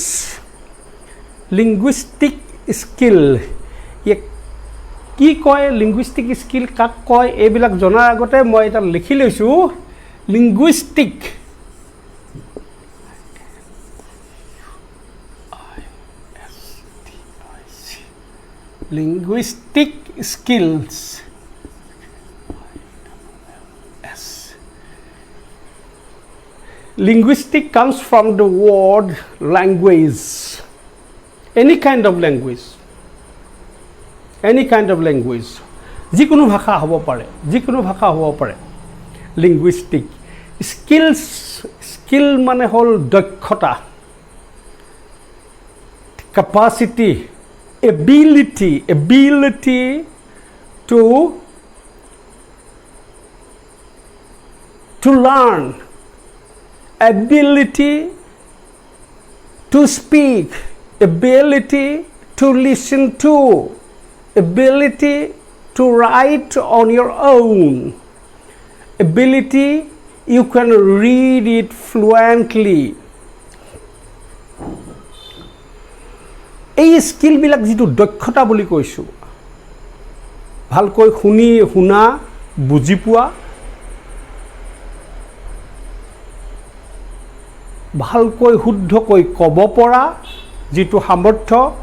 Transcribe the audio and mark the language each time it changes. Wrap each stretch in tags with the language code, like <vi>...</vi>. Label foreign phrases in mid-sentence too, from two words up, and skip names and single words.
<en>linguistic skill</en> <as>কি কয়,</as> <en>linguistic skill</en> <as>কাক কয়, এইবিলাক জনাৰ আগতে মই এটা লিখি লৈছোঁ লিংগুইষ্টিক.</as> <en>linguistic skills. Linguistic comes from the word language. Any kind of language. Any kind of language.</en> <as>যিকোনো ভাষা হ'ব পাৰে, যিকোনো ভাষা হ'ব পাৰে.</as> <en>Linguistic. Skills, skill</en> <as>মানে হ'ল দক্ষতা,</as> <en>capacity, ability to learn, ability to speak, ability to listen to, ability to write on your own, ability you can read it fluently.</en> <as>এই স্কিলবিলাক যিটো দক্ষতা বুলি কৈছোঁ, ভালকৈ শুনা বুজি পোৱা, ভালকৈ শুদ্ধকৈ ক'ব পৰা যিটো সামৰ্থ্য,</as>